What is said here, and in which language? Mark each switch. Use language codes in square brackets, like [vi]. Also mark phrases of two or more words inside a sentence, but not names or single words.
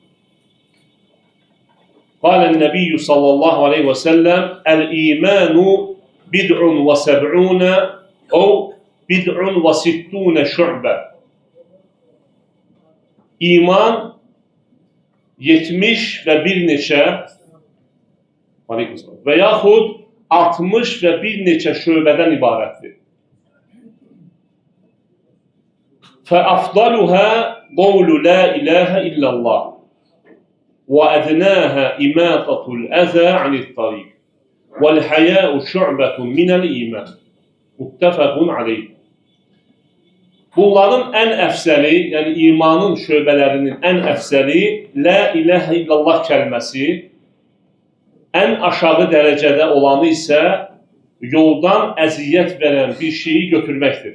[ar] قال النبي صلى الله عليه وسلم الإيمان بضع وسبعون أو بضع وستون شعبة. [az] İman 70 və bir neçə və yaxud 60 və bir neçə şöbədən ibarətdir. [ar] فَأَفْضَلُهَا قَوْلُ لَا إِلَٰهَ إِلَّا اللّٰهِ وَأَدْنَاهَا إِمَاطَةُ الْأَذَى عَنِ الطَّرِيقِ وَالْحَيَاءُ شُعْبَةٌ مِنَ الْإِيمَانِ مُتَّفَقٌ عَلَيْهِ. [az] Bunların ən əfsəli, yəni imanın şöbələrinin ən əfsəli [ar] لا إله إلا الله [az] kəlməsi, ən aşağı dərəcədə olanı isə yoldan əziyyət verən bir şeyi götürməkdir.